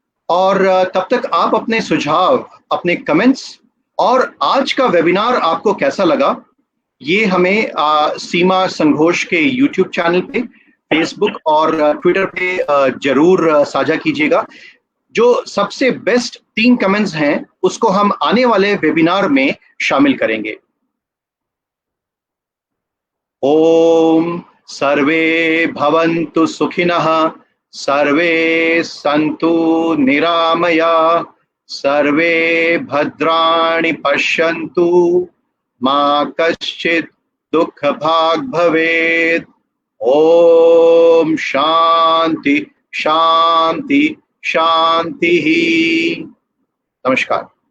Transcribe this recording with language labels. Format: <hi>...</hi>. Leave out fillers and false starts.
<hi>और तब तक आप अपने सुझाव, अपने कमेंट्स और आज का वेबिनार आपको कैसा लगा, ये हमें सीमा संघोष के YouTube चैनल पे, फेसबुक और ट्विटर पे जरूर साझा कीजिएगा। जो सबसे बेस्ट 3 कमेंट्स हैं उसको हम आने वाले वेबिनार में शामिल करेंगे।</hi> <sa>ओम सर्वे भवन्तु सुखिनः, सर्वे सन्तु निरामया, सर्वे भद्राणि पश्यन्तु, मा कश्चित् दुःख भाग् भवेत्। ओम शांति शांति शांति ही। नमस्कार।</sa>